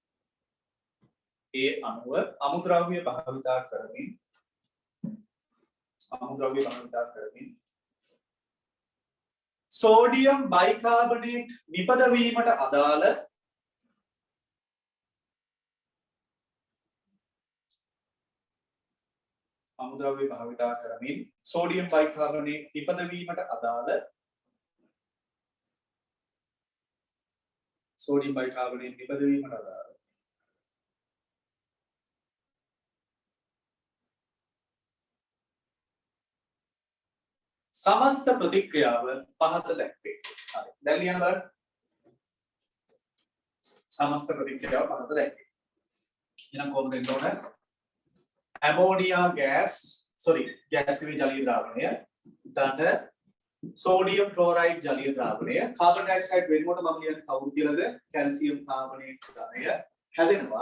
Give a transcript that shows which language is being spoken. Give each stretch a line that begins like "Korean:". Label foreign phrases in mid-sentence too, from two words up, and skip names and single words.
Sinhala: සෝඩියම් බයිකාබනේට් නිපදවීමට අදාළ අමුද්‍රව්‍ය භාවිතා කරමින් සෝඩියම් බයිකාබනේට් නිපදවීමට අදාළ සෝඩියම් බයිකාබනේට් නිපදවීමට අදාළ සමස්ත ප්‍රතික්‍රියාව පහත දැක්වේ. හරි. දැන් ලියන්න බලන්න. සමස්ත ප්‍රතික්‍රියාව පහත දැක්වේ. එහෙනම් කොහොමද එතකොට? ඇමෝනියා ගෑස් කිවි ජලීය ද්‍රාවණය ඊට සෝඩියම් ක්ලෝරයිඩ් ජලීය ද්‍රාවණය කාබන් ඩයොක්සයිඩ් වෙනකොට මම ලියන්නේ කවුරු කියලාද? කැල්සියම් කාබනේට් ඝනය හැදෙනවා.